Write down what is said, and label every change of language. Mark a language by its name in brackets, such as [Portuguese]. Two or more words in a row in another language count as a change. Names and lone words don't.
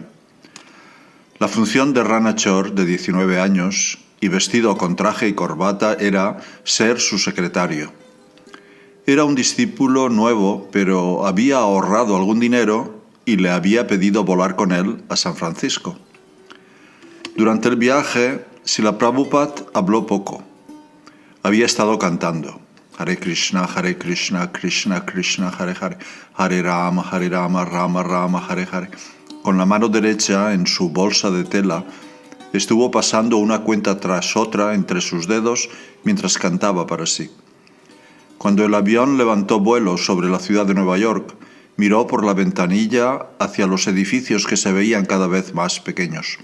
[Spanish] La función de Ranachar, de 19 años, y vestido con traje y corbata, era ser su secretario. Era un discípulo nuevo, pero había ahorrado algún dinero y le había pedido volar con él a San Francisco. Durante el viaje, Srila Prabhupada habló poco. Había estado cantando [Sanskrit] Hare Krishna, Krishna Krishna, Hare Hare, Hare Rama, Rama Rama, Hare Hare. [Spanish] Con la mano derecha en su bolsa de tela, estuvo pasando una cuenta tras otra entre sus dedos mientras cantaba para sí. Cuando el avión levantó vuelo sobre la ciudad de Nueva York, miró por la ventanilla hacia los edificios que se veían cada vez más pequeños.